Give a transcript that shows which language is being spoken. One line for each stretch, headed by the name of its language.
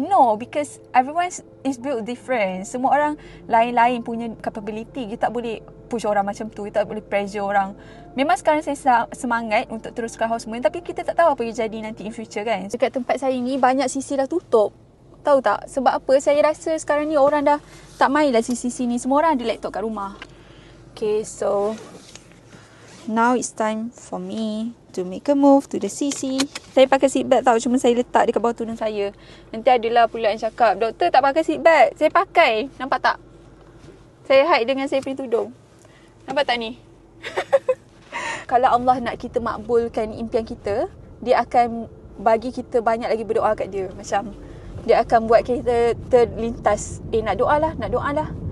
English: No, because everyone is built different.
Malay: Semua orang lain-lain punya capability. Kita tak boleh push orang macam tu, kita tak boleh pressure orang. Memang sekarang saya semangat untuk teruskan houseman, tapi kita tak tahu apa yang jadi nanti
English: in future
Malay: kan. Dekat tempat saya ni banyak sisi dah tutup. Tahu tak? Sebab apa? Saya rasa sekarang ni orang dah tak main lah sisi-sisi ni. Semua orang ada laptop kat rumah.
English: Okay, so now it's time for me to make a move to the CC.
Malay: Saya pakai seatbelt tau, cuma saya letak dekat bawah tudung saya. Nanti adalah pula yang cakap, doktor tak pakai seatbelt. Saya pakai, nampak tak? Saya hide dengan saya punya tudung. Nampak tak ni? Kalau Allah nak kita makbulkan impian kita, dia akan bagi kita banyak lagi berdoa kat dia. Macam dia akan buat kita terlintas, nak doa lah, nak doa lah.